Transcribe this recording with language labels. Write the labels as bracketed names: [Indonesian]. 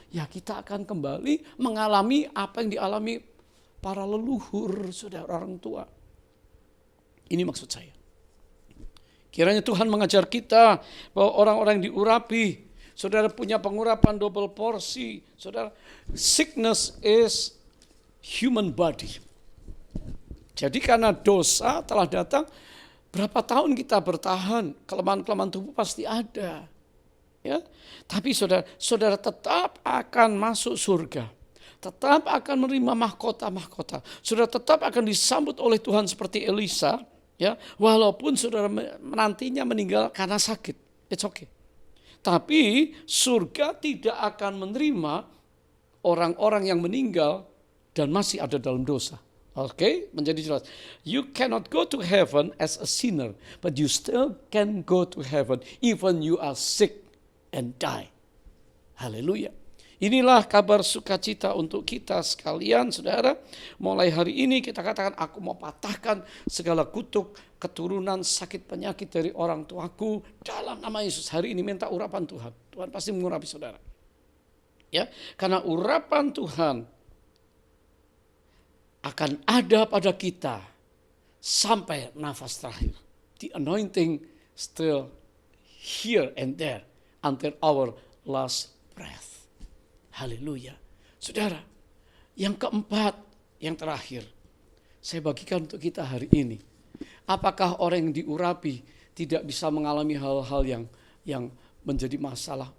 [Indonesian] Ya kita akan kembali mengalami apa yang dialami para leluhur, saudara orang tua. Ini maksud saya. Kiranya Tuhan mengajar kita bahwa orang-orang yang diurapi, saudara punya pengurapan double porsi. Saudara, [English] sickness is human body. [Indonesian] Jadi karena dosa telah datang, berapa tahun kita bertahan, kelemahan-kelemahan tubuh pasti ada. Ya, tapi saudara tetap akan masuk surga. Tetap akan menerima mahkota-mahkota. Saudara tetap akan disambut oleh Tuhan seperti Elisa. Ya, walaupun saudara nantinya meninggal karena sakit. [English] It's okay. [Indonesian] Tapi surga tidak akan menerima orang-orang yang meninggal dan masih ada dalam dosa. Oke, menjadi jelas. [English] You cannot go to heaven as a sinner, but you still can go to heaven even you are sick and die. [Indonesian] Haleluya. Inilah kabar sukacita untuk kita sekalian, saudara. Mulai hari ini kita katakan, aku mau patahkan segala kutuk keturunan sakit penyakit dari orang tuaku dalam nama Yesus. Hari ini minta urapan Tuhan. Tuhan pasti mengurapi saudara. Ya, karena urapan Tuhan akan ada pada kita sampai nafas terakhir. [English] The anointing still here and there until our last breath. [Indonesian] Haleluya. Saudara, yang keempat, yang terakhir, saya bagikan untuk kita hari ini. Apakah orang yang diurapi tidak bisa mengalami hal-hal yang menjadi masalah?